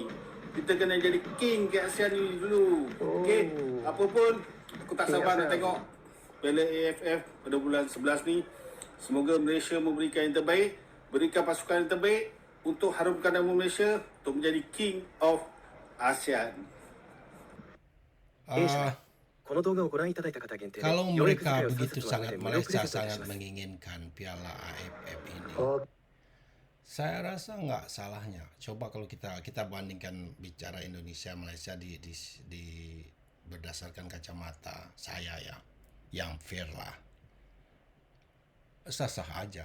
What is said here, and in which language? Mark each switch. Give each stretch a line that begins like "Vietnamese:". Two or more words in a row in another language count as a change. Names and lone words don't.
Malay: Kita kena jadi king ke ASEAN ni dulu. Okey, apa pun aku tak sabar nak tengok Piala AFF pada bulan 11 ni. Semoga Malaysia memberikan yang terbaik, berikan pasukan yang terbaik untuk harumkan nama Malaysia untuk menjadi
English: King of ASEAN. Ah,
Japanese: この動画をご覧いただいた方限定で
Indonesian: kalau
Japanese: 4役使
Indonesian: mereka
Japanese: いを3
Indonesian: begitu
Japanese: 節割る
Indonesian: sangat
Japanese: で無料プレ
Indonesian: Malaysia
Japanese: ゼントいたし
Indonesian: sangat
Japanese: ます
Indonesian: menginginkan Piala AFF ini, saya rasa nggak salahnya. Coba kalau kita bandingkan bicara Indonesia Malaysia di berdasarkan kacamata saya ya, yang fair lah, sah-sah aja.